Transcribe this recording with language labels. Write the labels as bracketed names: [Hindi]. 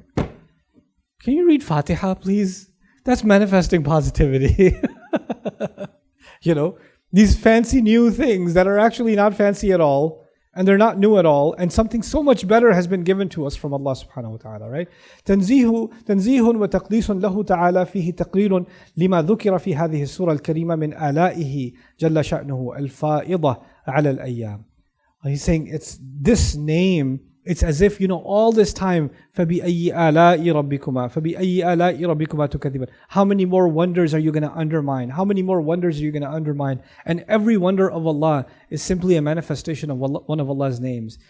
[English] Can you read Fatiha, please? That's manifesting positivity. These fancy new things that are actually not fancy at all, and they're not new at all, and something so much better has been given to us from Allah subhanahu wa ta'ala, right? [Arabic] تنزيه وتقديس له تعالى فيه تقرير لما ذكر في هذه السورة الكريمة من آلائه جل شأنه الفائضة على الأيام. He's saying it's this name, it's as if, all this time, فَبِأَيِّ آلَاءِ رَبِّكُمَا فَبِأَيِّ آلَاءِ رَبِّكُمَا تُكَذِّبَانِ. [English] How many more wonders are you going to undermine? How many more wonders are you going to undermine? And every wonder of Allah is simply a manifestation of one of Allah's names.